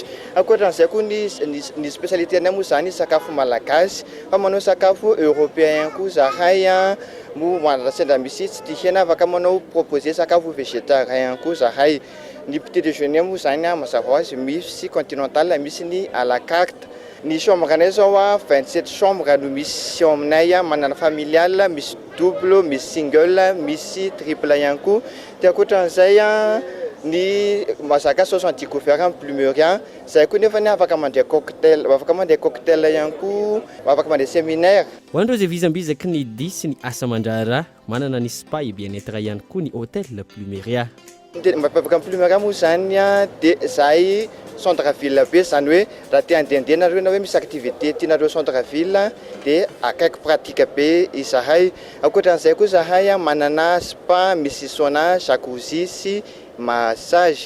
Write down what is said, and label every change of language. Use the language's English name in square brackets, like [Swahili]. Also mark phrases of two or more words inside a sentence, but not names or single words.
[Malagasy] Ankoatran'izay koa ny spécialité-nay moa zany sakafo malagasy fa manao sakafo européen koa zahay mo sendra misy tsy tia hena afaka manao proposer sakafo végétarien koa zahay. Ny [French] petit déjeuner [Malagasy] moa zany mazava azy misy continental misy ny [French] à la carte. [Malagasy] Ny chambre anay zao 27 chambre no misy ao aminay manana familial, misy double, misy single, misy triple ihany koa. Dia ankoatran'izay ny mazaka 70 couverts Plumeria. Zay koa nefa ny afaka mandeha cocktail ihany koa, afaka mandeha séminaire. Ho an'ireo izay vizambizaky ny dia sy ny asa mandrara manana ny [French] spa et bien-être [Malagasy] ihany koa ny Hôtel Plumeria. Mampiavaka Plumeria moa zany dia zahay centre-ville be zany hoe raha tia handendena nareo na hoe misy activité tianareo centre-ville dia akaiky pratique be izahay. Ankoatran'izay koa zahay manana spa, misy sauna, jacuzzi sy massage.